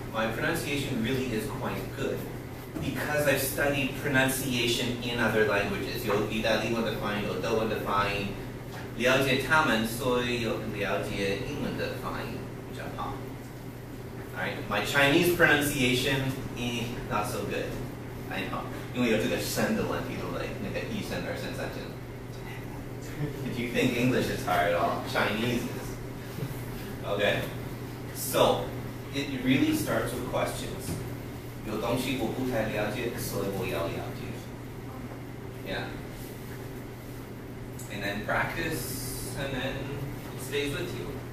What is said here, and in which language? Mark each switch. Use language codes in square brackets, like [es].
[en] My pronunciation really is quite good because I've studied pronunciation in other languages. [zh] 有意大利文的发音，有德文的发音，了解他们，所以有了解英文的发音比较好。 [en] Alright, my Chinese pronunciation not so good. I know, [zh] 因为有这个声的问题，对不对？那个一声、二声、三声。 [en] If you think English is hard at all, Chinese is. Okay, so. It really starts with questions. [zh] 有东西我不太了解，所以我要了解。 [en] Yeah. And then practice, and then it stays with you.